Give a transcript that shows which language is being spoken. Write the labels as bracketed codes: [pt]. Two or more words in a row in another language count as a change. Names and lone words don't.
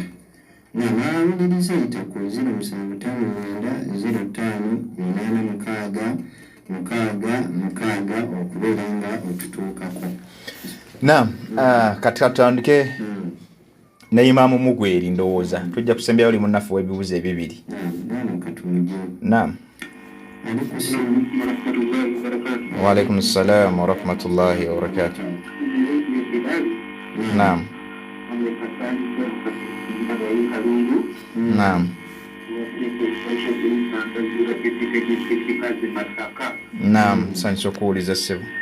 [lg] Naam, abawuliriza yita ku 07558686 okubeera nga otutuukako. Naam, kati tutandike ne Imamu Mugweri ndowooza. Tujja kusembera oli munnaffe w'ebibuuzo ebibiri. Naam, katumije. Naam. [ar] وعليكم السلام ورحمة الله وبركاته. [lg] Naam. Naam. Naam, sanso kuuliza ssebo.